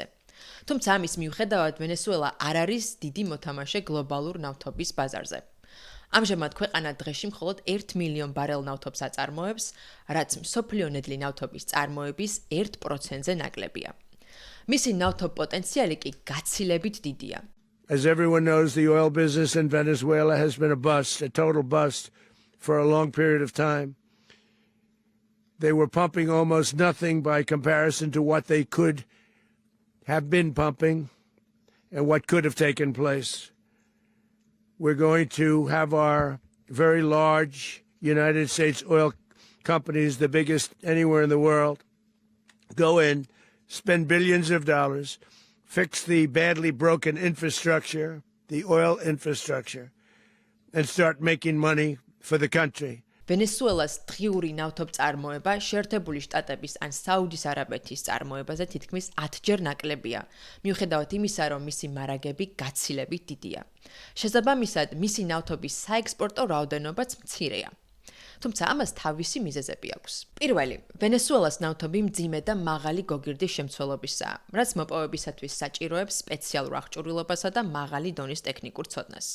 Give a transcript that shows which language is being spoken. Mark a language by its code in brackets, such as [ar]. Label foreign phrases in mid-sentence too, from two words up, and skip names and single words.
[ka] თუმცა ამის მიუხედავად ვენესუელა არ არის დიდი მოთამაშე გლობალურ ნავთობის ბაზარზე. ამჟამად ქვეყანა დღეში მხოლოდ 1 მილიონ ბარელ ნავთობს აწარმოებს, რაც მსოფლიო ნედლი ნავთობის წარმოების 1%-ზე ნაკლებია. მისი ნავთობ პოტენციალი კი გაცილებით დიდია. [en] As everyone knows, the oil business in Venezuela has been a bust, a total bust for a long period of time. They were pumping almost nothing by comparison to what they could have been pumping and what could have taken place. We're going to have our very large United States oil companies, the biggest anywhere in the world, go in, spend billions of dollars, fix the badly broken infrastructure, the oil infrastructure, and start making money for the country. [ka] ვენესუელას დღიური ნავთობწარმოება შეერთებული შტატების ან საუდის არაბეთის წარმოებაზე თითქმის 10-ჯერ ნაკლებია, მიუხედავად იმისა, რომ მისი მარაგები გაცილებით დიდია. შესაბამისად, მისი ნავთობის საექსპორტო რაოდენობაც მცირეა. თუმცა ამას თავისი მიზეზები აქვს. პირველი, ვენესუელას ნავთობი მძიმე და მაღალი გოგირდის შემცველობისაა, რაც მოპოვებისათვის საჭიროებს სპეციალურ აღჭურვილობასა და მაღალი დონის ტექნიკურ ცოდნას.